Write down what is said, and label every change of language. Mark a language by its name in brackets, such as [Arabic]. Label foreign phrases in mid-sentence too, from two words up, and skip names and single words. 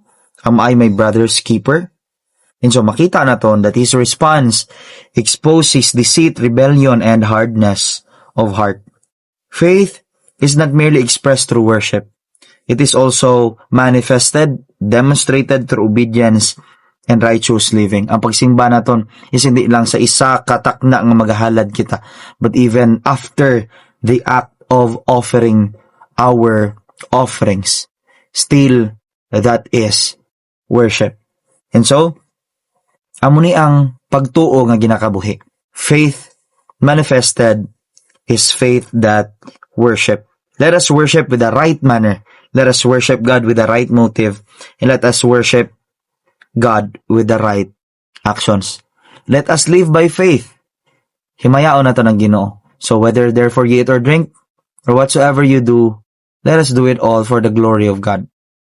[English] Am I my brother's keeper? And so [Hiligaynon] makita naton [English] that his response exposes deceit, rebellion, and hardness of heart. Faith is not merely expressed through worship. It is also manifested, demonstrated through obedience and righteous living. [Hiligaynon] Ang pagsimba naton is hindi lang sa isa katakna nga magahalad kita, [English] but even after the act of offering our offerings, still that is worship. And so, [Hiligaynon] amo ni ang pagtuo nga ginakabuhi. [English] Faith manifested is faith that worship. Let us worship with the right manner. Let us worship God with the right motive. And let us worship God with the right actions. Let us live by faith. [Hiligaynon] Himayaon na to ng Ginoo. [English] So whether therefore ye eat or drink, or whatsoever you do, let us do it all for the glory of God.